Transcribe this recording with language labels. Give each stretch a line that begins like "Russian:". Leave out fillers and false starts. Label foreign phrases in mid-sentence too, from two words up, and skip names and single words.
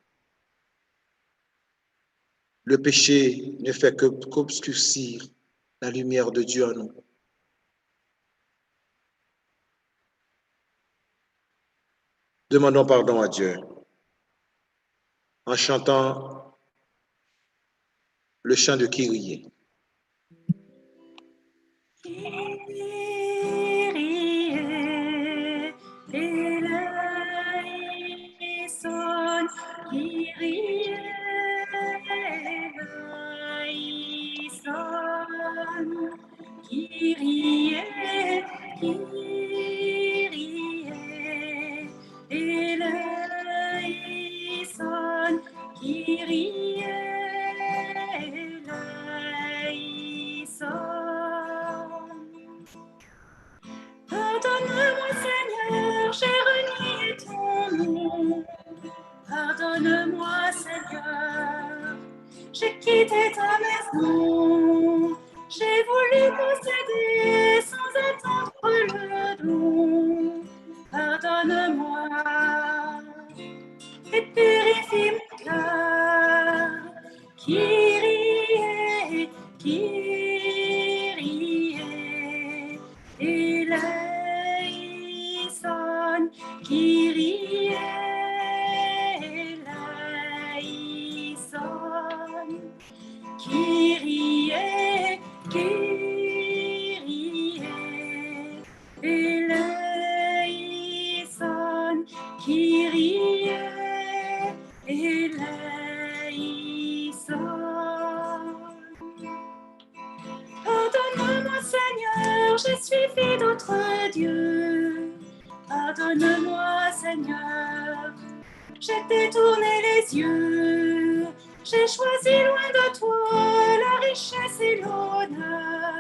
French: Le péché ne fait qu'obscurcir la lumière de Dieu en nous. Demandons pardon à Dieu en chantant le chant de Kyrie.
Greek: Κύριε, ελέησον, Κύριε, ελέησον, Κύριε, Κύριε ελέησον, Κύριε ελέησον.
French: Pardonne-moi, Seigneur, j'ai renié ton nom. Pardonne-moi, Seigneur, j'ai quitté ta maison. J'ai voulu posséder sans attendre le don. Pardonne-moi et purifie mon cœur.
Greek: Κύριε, Κύριε ελέησον, Κύριε ελέησον, Κύριε, Κύριε ελέησον, Κύριε ελέησον.
French: Pardonne-moi, Seigneur, j'ai suivi d'autres dieux. Pardonne-moi, Seigneur, j'ai détourné les yeux. J'ai choisi loin de toi la richesse et l'honneur.